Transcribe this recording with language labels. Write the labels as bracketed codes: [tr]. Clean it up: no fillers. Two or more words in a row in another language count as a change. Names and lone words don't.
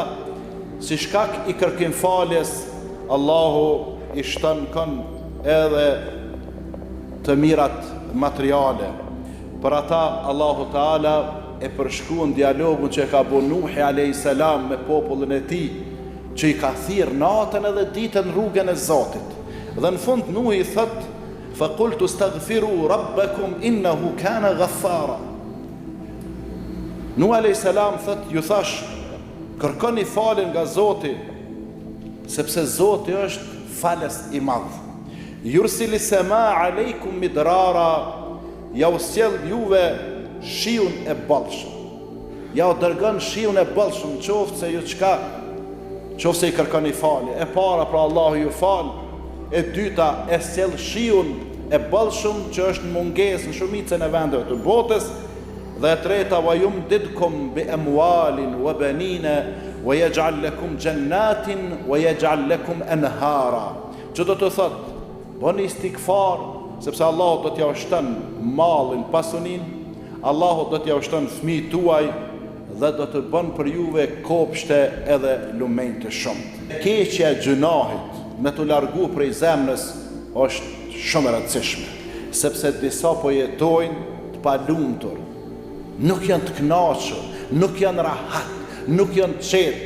[sq] Si shkak i kërkim faljes, Allahu i shton edhe të mirat materiale. Për ata Allahu Teala e përshkruan dialogun që ka bëu Nuhi [ar] عليه السلام [sq] me popullin e tij, që i ka thirr natën edhe ditën rrugën e Zotit. Dhe në fund Nuhi thot: [ar] "فقلت استغفروا ربكم إنه كان غفارا." [sq] Nuhi [ar] عليه السلام [sq] thot, ju thash, kërkoni faljen nga Zoti, sepse Zoti është falës i madh. [ar] يرسل السماء عليكم مدرارا, [sq] ja u sjell juve shiun e bollshëm. Ja u dërgon shiun e bollshëm, qoftë se ju çka, qoftë se i kërkoni falje. E para pra Allahu ju fal, e dyta e sjell shiun e bollshëm që është në mungesë në shumicën e vendeve të botës, dhe e treta [ar] ويمددكم بأموال وبنين ويجعل لكم جنات ويجعل لكم أنهارا. [sq] Që do të thotë, bëni istikfar, sepse Allahu do t'ja ushton mallin, pasuninë, Allahu do t'ja ushton fëmijët tuaj dhe do të bën për juve kopshte edhe lumenj të shumtë. Keqja e gjunahit me të largu prej zemrës është shumë e rëndësishme, sepse disa po jetojnë të palumtur, nuk janë të kënaqur, nuk janë rahat, nuk janë të qetë.